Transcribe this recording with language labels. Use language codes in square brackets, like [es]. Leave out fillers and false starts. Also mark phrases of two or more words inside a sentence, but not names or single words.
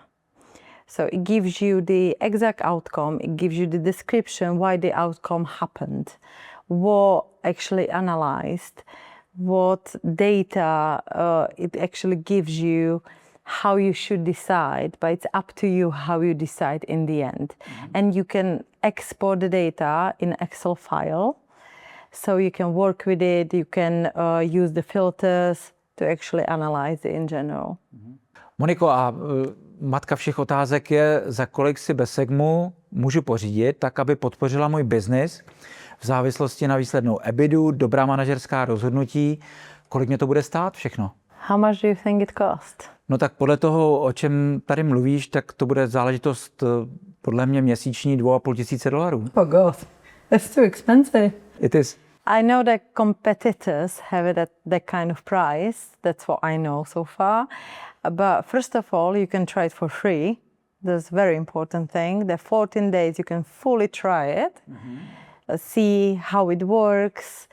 [en] So it gives you the exact outcome, it gives you the description why the outcome happened, what actually analyzed, what data it actually gives you, how you should decide, but it's up to you how you decide in the end. And you can export the data in Excel file, so you can work with it, you can use the filters to actually analyze it in general. [cs] Moniko, a matka všech otázek je, za kolik si Besegmu můžu pořídit, tak aby podpořila můj biznis v závislosti na výslednou EBITu, dobrá manažerská rozhodnutí. Kolik mě to bude stát všechno? [en] How much do you think it cost? [cs] No tak podle toho, o čem tady mluvíš, tak to bude záležitost podle mě měsíční $2,500. [en] Oh God, that's too expensive. It is. I know that competitors have it at that kind of price. That's what I know so far. But first of all, you can try it for free. That's a very important thing. The 14 days you can fully try it, see how it works.